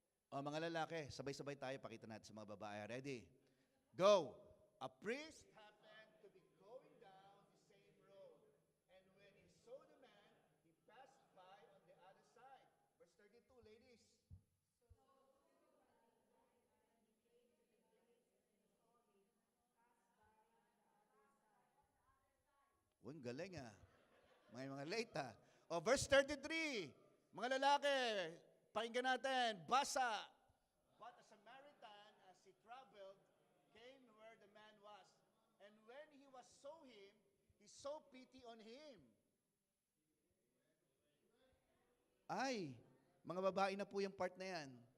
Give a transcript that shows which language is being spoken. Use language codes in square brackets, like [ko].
[tl] O mga lalaki, sabay-sabay tayo, pakita natin sa mga babae. [en] Ready? Go! A priest happened to be going down the same road, and when he saw the man, he passed by on the other side. Verse 32, ladies. [tl] Uy, galing May mga late O, verse 33, mga lalaki, pakinggan natin, basa. [en] But a Samaritan, as he traveled, came where the man was. And when he saw him, he saw pity on him. [tl] Ay, mga babae na po yung part na yan.